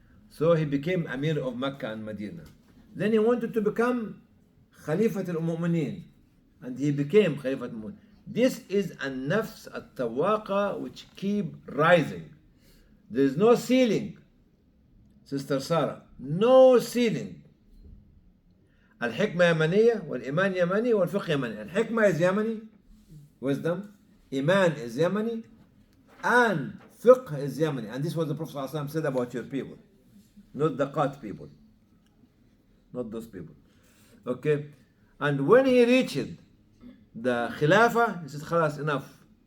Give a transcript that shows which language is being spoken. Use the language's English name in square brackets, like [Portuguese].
[English] So he became Amir of Mecca and Medina. Then he wanted to become Khalifat al-Mu'mineen, and he became Khalifat al-Mu'mineen. This is a nafs at-tawaqa which keep rising. There is no ceiling, Sister Sarah, no ceiling. [Arabic] الحكمة يمنية والإيمان يمني والفقه يمني. [English] الحكمة is Yemeni, wisdom. Iman is Yemeni, and fiqh is Yemeni. And this is what the Prophet ﷺ said about your people, not the Qat people, not those people. Okay, and when he reached the Khilafah, he said, "Khalas, enough.